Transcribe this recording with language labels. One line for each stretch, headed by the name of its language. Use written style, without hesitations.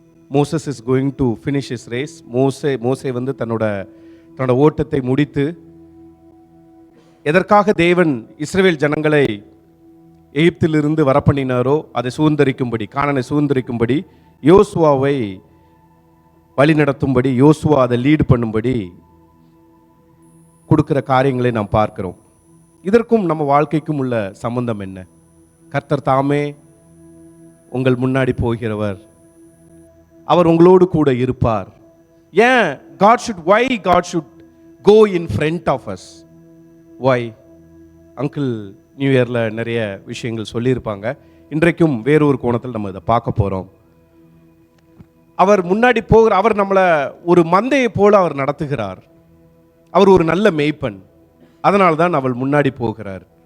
English: Moses is going to finish his race.
Tamil: மோசே தன்னோட ஓட்டத்தை முடித்து, எதற்காக தேவன் இஸ்ரவேல் ஜனங்களை எகிப்திலிருந்து வரப்பண்ணினாரோ அதை சுதந்திரிக்கும்படி, கானானை சுதந்திரிக்கும்படி, யோசுவாவை வழி நடத்தும்படி, யோசுவா அதை லீடு பண்ணும்படி கொடுக்கிற காரியங்களை நாம் பார்க்கிறோம். இதற்கும் நம்ம வாழ்க்கைக்கும் உள்ள சம்பந்தம் என்ன? கர்த்தர் தாமே உங்கள் முன்னாடி போகிறவர், அவர் உங்களோடு கூட இருப்பார். ஏன்
English: why God should go in front of us? why?
Tamil: Uncle new இயரில் நிறைய விஷயங்கள் சொல்லியிருப்பாங்க. இன்றைக்கும் வேறொரு கோணத்தில் நம்ம இதை பார்க்க போகிறோம். அவர் முன்னாடி போகிற, அவர் நம்மளை ஒரு மந்தையை போல அவர் நடத்துகிறார். அவர் ஒரு நல்ல மேய்ப்பன். அதனால தான் அவள் முன்னாடி போகிறார்.